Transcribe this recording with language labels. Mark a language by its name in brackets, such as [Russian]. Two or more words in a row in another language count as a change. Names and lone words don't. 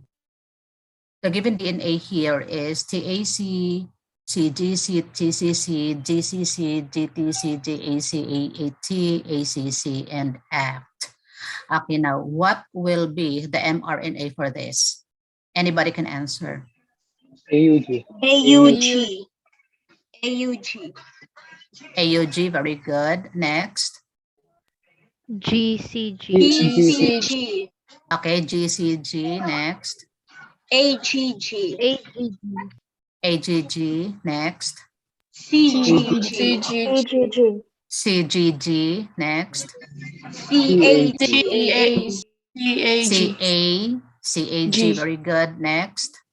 [English] The given DNA here is TAC, CGC, TCC, GCC, GTC, GAC, AAT, ACC, and ACT. Okay, now what will be the mRNA for this? Anybody can answer. AUG. AUG. AUG. AUG, very good. Next. GCG. GCG. Okay, GCG. Next. AGG. AGG. Next. CGG. CGG. Next. CAG, very good. Next.